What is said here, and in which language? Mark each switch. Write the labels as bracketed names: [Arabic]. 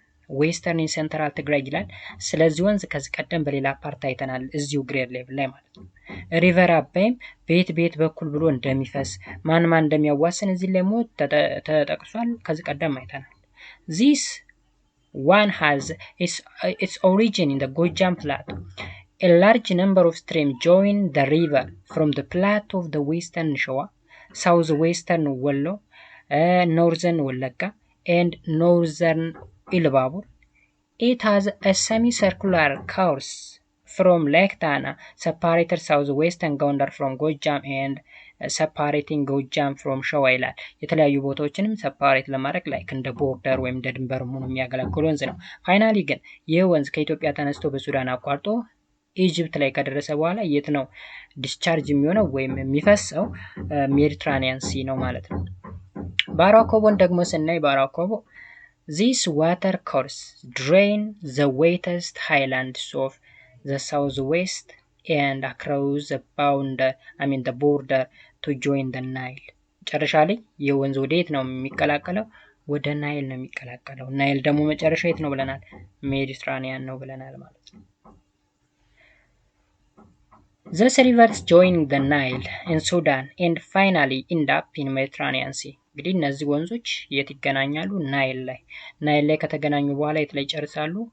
[Amharic] ዌስተርን ሴንትራል ትግራይ ይላል። ስለዚህ ወንዝ ከዚህ ቀደም በሌላ ፓርት አይተናል እዚሁ ግሬድ ሌቭል ላይ ማለት ነው። ሪቨር አባይም ቤት በኩል ብሎ እንደሚፈስ ማን እንደሚያዋስን እዚህ ላይ ሞት ተጠቅሷል። ከዚህ ቀደም አይተናል። [English] this one has its origin in the Gojam Plateau. A large number of streams join the river from the plateau of the western Showa, southwestern Wollo, northern Wallagga, and northern Ilbabur. It has a semicircular course from Lake Tana, separated southwestern Gondar from Gojam and separating Gojam from Showa [Amharic] ይላል። የተለያዩ ቦታዎችንም ሰፓሬት ለማድረግ ላይክ እንደ ቦርደር ወይም እንደ ድንበር ሆኖ የሚያገለግል ወንዝ ነው። ፋይናሊ ግን ይህ ወንዝ ከኢትዮጵያ ተነስቶ በሱዳን አቋርጦ ኢጅፕት ላይ ከደረሰ በኋላ የት ነው ዲስቻርጅ የሚሆነው ወይም የሚፈሰው? ሜዲትራኒያን ሲ ነው ማለት ነው። ባራኮቦን ደግሞ ስናይ ባራኮቦ [English] this water course drain the wettest highlands of the southwest and across the border to join the Nile. [Amharic] መጨረሻ ላይ የወንዝ ወዴት ነው የሚቀላቀለው? ወደ ናይል ነው የሚቀላቀለው። ናይል ደግሞ መጨረሻ የት ነው ብለናል? ሜዲትራኒያን ነው ብለናል ማለት ነው። [English] These rivers join the Nile in Sudan and finally end up in Mediterranean Sea. [Amharic] እንግዲህ እነዚህ ወንዞች የት ይገናኛሉ? ናይል ላይ። ናይል ላይ ከተገናኙ በኋላ የት ላይ ይጨርሳሉ?